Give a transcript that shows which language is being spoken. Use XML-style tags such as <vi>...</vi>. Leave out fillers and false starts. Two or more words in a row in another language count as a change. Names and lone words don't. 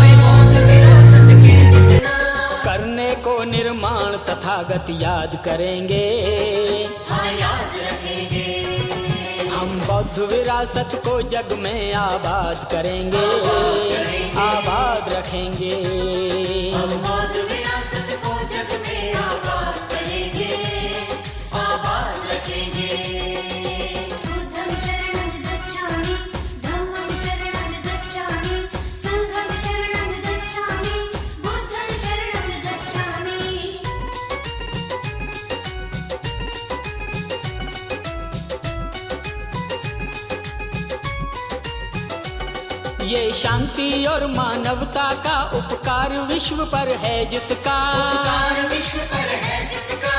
<hi>निर्माण तथागत याद करेंगे, हाँ याद रखेंगे। हम बौद्ध विरासत को जग में आबाद करेंगे, आबाद रखेंगे। हम बौद्ध विरासत को जग में आबाद करेंगे, आबाद रखेंगे।</hi> <pi>बुद्धं शरणं गच्छामि, धम्मं शरणं गच्छामि, संघं शरणं गच्छामि, बुद्धं शरणं गच्छामि।</pi> <hi>ये शांति और मानवता का उपकार विश्व पर है जिसका, उपकार विश्व पर है जिसका।</hi>